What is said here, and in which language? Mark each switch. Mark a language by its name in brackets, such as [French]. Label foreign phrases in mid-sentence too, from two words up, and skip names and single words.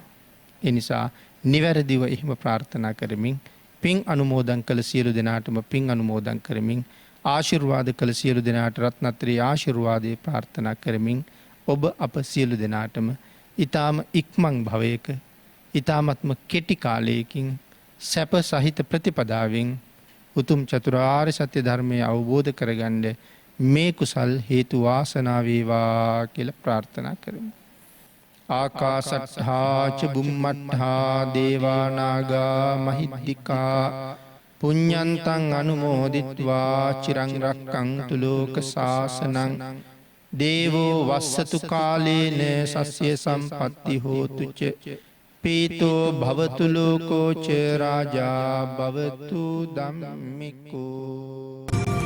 [Sinhala] ඒ නිසා නිවැරදිව එහෙම ප්‍රාර්ථනා කරමින් පින් අනුමෝදන් කළ සියලු දෙනාටම පින් අනුමෝදන් කරමින් ආශිර්වාද කළ සියලු දෙනාට රත්නත්‍රී ආශිර්වාදයේ ප්‍රාර්ථනා කරමින් ඔබ අප සියලු දෙනාටම ඊ타ම ඉක්මන් භවයක ඊ타මත්ම කෙටි කාලයකින් සැප සහිත ප්‍රතිපදාවෙන් උතුම් චතුරාර්ය සත්‍ය ධර්මය අවබෝධ කරගන්න මේ කුසල් හේතු වාසනා වේවා කියලා ප්‍රාර්ථනා කරමු. [Pali] ආකාසට්ඨා ච බුම්මට්ඨා දේවා නාග මහිද්దికා පුඤ්ඤන්තං අනුමෝදිත්වා චිරං රක්ඛන්තු ලෝක සාසනං දේවෝ වස්සතු කාලේන සස්ය සම්පatti හෝතු ච පීතෝ භවතු ලෝකෝ ච රාජා භවතු ධම්මිකෝ.